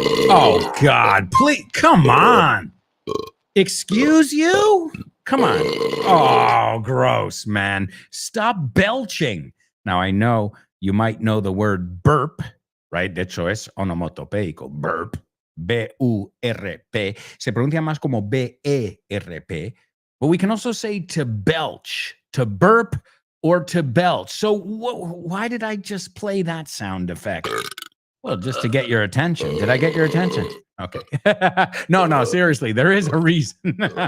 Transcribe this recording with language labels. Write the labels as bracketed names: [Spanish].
[English] Oh, God, please, come on. Excuse you? Come on. Oh, gross, man. Stop belching. Now, I know you might know the word burp, right? [Spanish] De hecho, es onomatopeico. Burp. B-U-R-P. Se pronuncia más como B-E-R-P. [English] But we can also say to belch, to burp, or to belch. So why did I just play that sound effect? Well, just to get your attention. Did I get your attention? Okay. No, seriously, there is a reason.